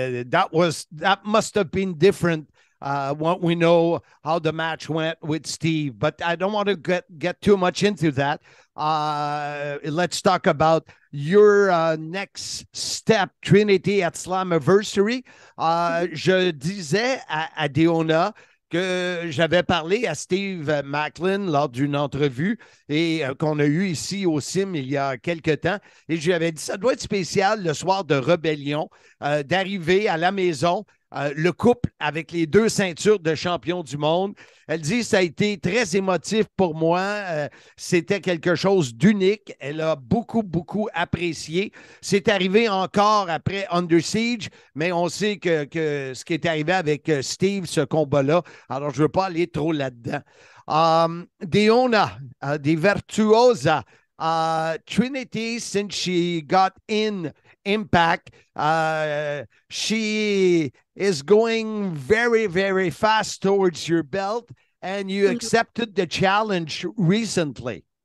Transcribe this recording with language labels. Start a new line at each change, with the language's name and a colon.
English: That must have been different. When we know how the match went with Steve, but I don't want to get too much into that. Let's talk about your next step, Trinity at Slammiversary.
French: Je disais à Deonna que j'avais parlé à Steve Maclin lors d'une entrevue et qu'on a eue ici au CIM il y a quelque temps. Et je lui avais dit, ça doit être spécial le soir de Rébellion, d'arriver à la maison, le couple avec les 2 ceintures de champion du monde. Elle dit, ça a été très émotif pour moi. C'était quelque chose d'unique. Elle a beaucoup, beaucoup apprécié. C'est arrivé encore après Under Siege, mais on sait que ce qui est arrivé avec Steve, ce combat-là, alors je ne veux pas aller trop là-dedans.
English: Deonna, the Virtuosa, Trinity, since she got in Impact, she is going very, very fast towards your belt, and you accepted the challenge recently.